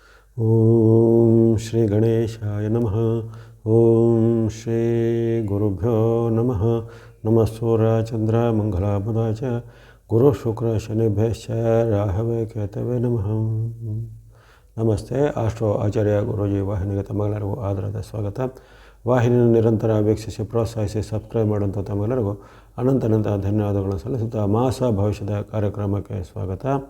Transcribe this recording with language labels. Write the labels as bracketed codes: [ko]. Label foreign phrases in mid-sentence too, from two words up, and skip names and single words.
[sa] ಓಂ ಶ್ರೀ ಗಣೇಶಾಯ ನಮಃ. ಓಂ ಶ್ರೀ ಗುರುಭ್ಯೋ ನಮಃ. ನಮಃ ಸೂರ್ಯ ಚಂದ್ರ ಮಂಗಳ ಬುಧ ಚ ಗುರು ಶುಕ್ರ ಶನಿಭ್ಯಶ್ಚ ರಾಹವೇ ಕೇತವೇ ನಮಃ. [kn] ನಮಸ್ತೆ. ಆಸ್ಟ್ರೋ ಆಚಾರ್ಯ ಗುರೂಜಿ ವಾಹಿನಿಗೆ ತಮ್ಮೆಲ್ಲರಿಗೂ ಆದರದ ಸ್ವಾಗತ. ವಾಹಿನಿಯನ್ನು ನಿರಂತರ ವೀಕ್ಷಿಸಿ ಪ್ರೋತ್ಸಾಹಿಸಿ ಸಬ್ಸ್ಕ್ರೈಬ್ ಮಾಡುವಂಥ ತಮ್ಮೆಲ್ಲರಿಗೂ ಅನಂತ ಧನ್ಯವಾದಗಳನ್ನು ಸಲ್ಲಿಸುತ್ತಾ ಮಾಸ ಭವಿಷ್ಯದ ಕಾರ್ಯಕ್ರಮಕ್ಕೆ ಸ್ವಾಗತ.